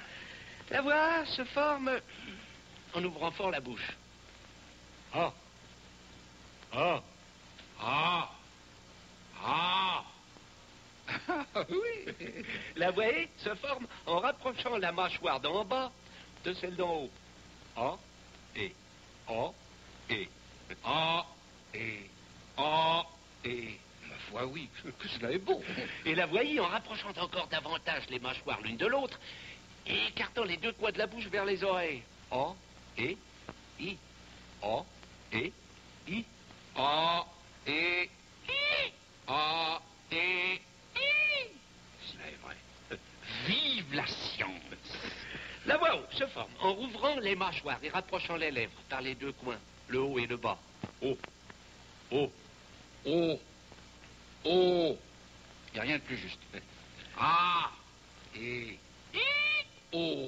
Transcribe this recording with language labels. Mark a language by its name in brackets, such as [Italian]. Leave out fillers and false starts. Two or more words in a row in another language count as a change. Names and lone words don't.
[French] La voix se forme en ouvrant fort la bouche. Ah. Ah. Ah. Ah. Oui. La voix E se forme en rapprochant la mâchoire d'en bas de celle d'en haut. A, E, A, E, A, E, A, E. Ma foi, oui, que cela est beau. Et la voix I en rapprochant encore davantage les mâchoires l'une de l'autre et écartant les 2 coins de la bouche vers les oreilles. A, E, I, A, E, I, A, E, I, A, E, I. Cela est vrai. Vive la science. La voix O se forme en rouvrant les mâchoires et rapprochant les lèvres par les 2 coins, le haut et le bas. O, O, Oh. Oh. Il n'y a rien de plus juste. Ah. Et. Oh.